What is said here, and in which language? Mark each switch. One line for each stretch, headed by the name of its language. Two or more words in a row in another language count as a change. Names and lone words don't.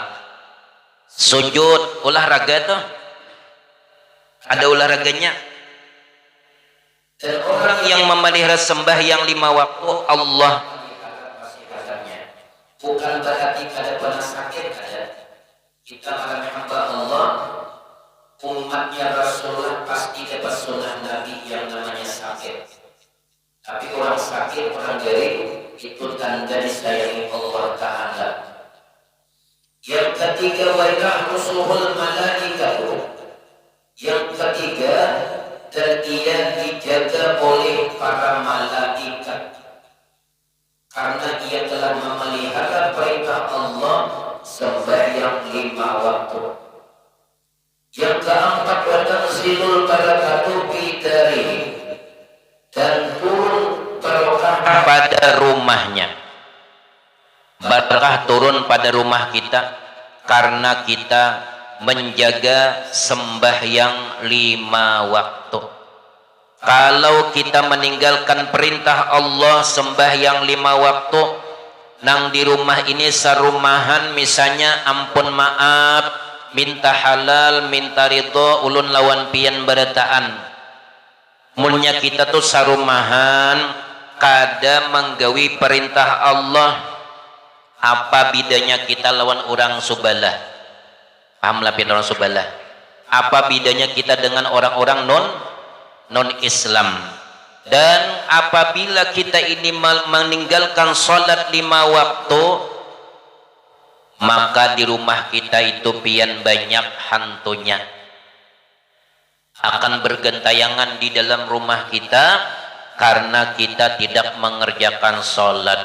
Banjar: Sujud olahraga tuh ada olahraganya. Dan orang yang memelihara sembahyang 5 waktu Allah bukan berarti kada pernah sakit, kada. Kita para hamba Allah, umatnya Rasulullah pasti dapat sunnah Nabi yang namanya sakit. Tapi orang sakit, orang garing, itu tanda disayangi Allah Ta'ala. Yang ketiga,
Arabic: ويحرسه الملائكة,
Banjar: yang ketiga, dan ia dijaga oleh para malaikat karena ia telah memelihara perintah Allah sembahyang 5 waktu. Yang keempat,
Arabic: وتنزل البركة في داره,
Banjar: dan turun barokah pada rumahnya. Barakah turun pada rumah kita karena kita menjaga sembahyang 5 waktu. Kalau kita meninggalkan perintah Allah sembahyang 5 waktu, nang di rumah ini sarumahan misalnya ampun maaf, minta halal, minta ridho, ulun lawan pian berataan. Mulnya kita tuh sarumahan kada menggawi perintah Allah, apa bedanya kita lawan orang subalah? Pahamlah pian orang subalah. Apa bedanya kita dengan orang-orang non Islam? Dan apabila kita ini meninggalkan sholat 5 waktu, maka di rumah kita itu pian banyak hantunya. Akan bergentayangan di dalam rumah kita karena kita tidak mengerjakan sholat.